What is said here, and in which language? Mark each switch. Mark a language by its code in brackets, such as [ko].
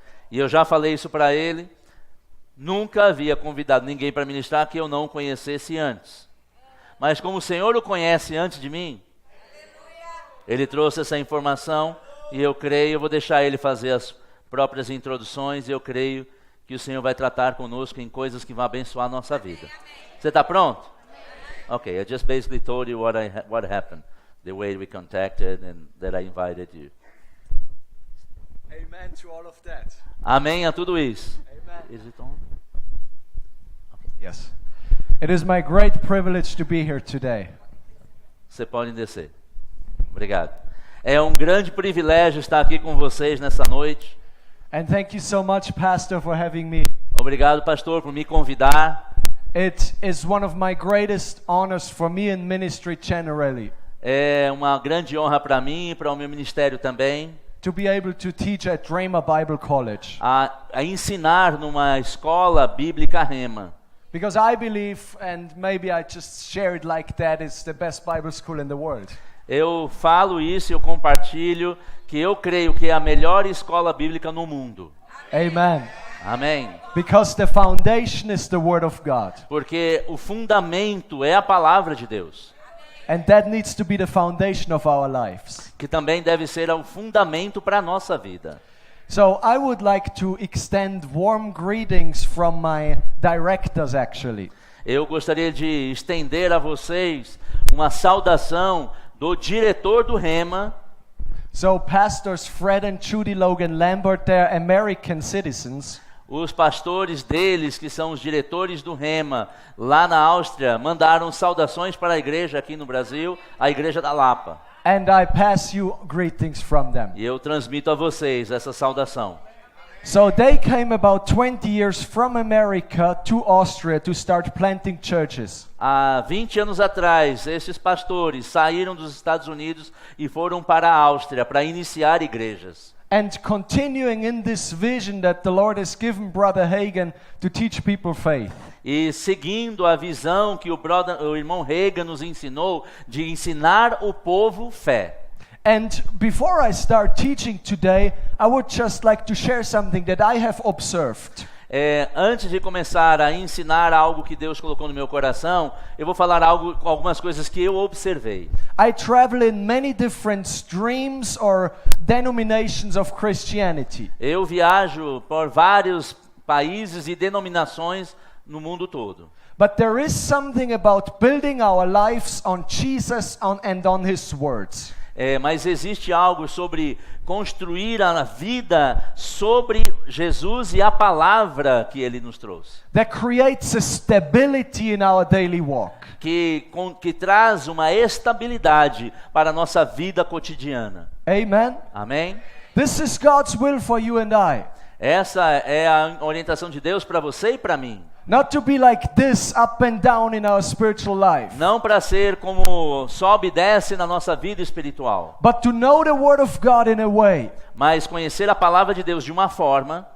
[pt] E eu já falei isso para ele, nunca havia convidado ninguém para ministrar que eu não conhecesse antes. Mas como o Senhor o conhece antes de mim, ele trouxe essa informação, e eu creio, eu vou deixar ele fazer as próprias introduções, e eu creio que o Senhor vai tratar conosco em coisas que vão abençoar a nossa vida. Você está pronto? [en] Okay, I just basically told you what happened, the way we contacted and that I invited you. Amen to all of that. [pt] Amém a tudo isso. [en] Amen. Is it on? Yes. It is my great privilege to be here today. [pt] Você pode descer. Obrigado. É um grande privilégio estar aqui com vocês nessa noite. [en] And thank you so much, Pastor, for having me. [pt] Obrigado, pastor, por me convidar. [en] It is one of my greatest honors for me in ministry generally. [pt] É uma grande honra para mim e para o meu ministério também, [en] To be able to teach at Rhema Bible College. [pt] a ensinar numa escola bíblica Rema. [en] Because I believe, and maybe I just share it like that, it's the best Bible school in the world. [pt] Eu falo isso, eu compartilho, que eu creio que é a melhor escola bíblica no mundo. [en] Amen. [pt] Amém. [en] Because the foundation is the Word of God. [pt] Porque o fundamento é a palavra de Deus, [en] And that needs to be the foundation of our lives. [pt] que também deve ser o fundamento para a nossa vida. [en] So I would like to extend warm greetings from my directors actually. [pt] Eu gostaria de estender a vocês uma saudação do diretor do Rema. [en] So pastors Fred and Judy Logan Lambert, they're American citizens. [pt] Os pastores deles, que são os diretores do Rema, lá na Áustria, mandaram saudações para a igreja aqui no Brasil, a igreja da Lapa. [en] And I pass you greetings from them. [pt] E eu transmito a vocês essa saudação. [en] So they came about 20 years from America to Austria to start planting churches. [pt] Há 20 anos atrás, esses pastores saíram dos Estados Unidos e foram para a Áustria para iniciar igrejas. [en] And continuing in this vision that the Lord has given Brother Hagen to teach people faith. [pt] E seguindo a visão que o irmão Reagan nos ensinou de ensinar o povo fé. [en] And before I start teaching today, I would just like to share something that I have observed. [pt] Antes de começar a ensinar algo que Deus colocou no meu coração, eu vou falar algumas coisas que eu observei. [en] I travel in many different streams or denominations of Christianity. [pt] Eu viajo por vários países e denominações no mundo todo. [en] But there is something about building our lives on Jesus and on His words. [pt] Mas existe algo sobre construir a vida sobre Jesus e a palavra que Ele nos trouxe. [en] That creates a stability in our daily walk. [pt] Que traz uma estabilidade para a nossa vida cotidiana. [en] Amen. [pt] Amém? [en] This is God's will for you and I. [pt] Essa é a orientação de Deus para você e para mim. [en] Not to be like this up and down in our spiritual life. [pt] Não para ser como sobe e desce na nossa vida espiritual. [en] But to know the word of God in a way [pt] Mas conhecer a palavra de Deus de uma forma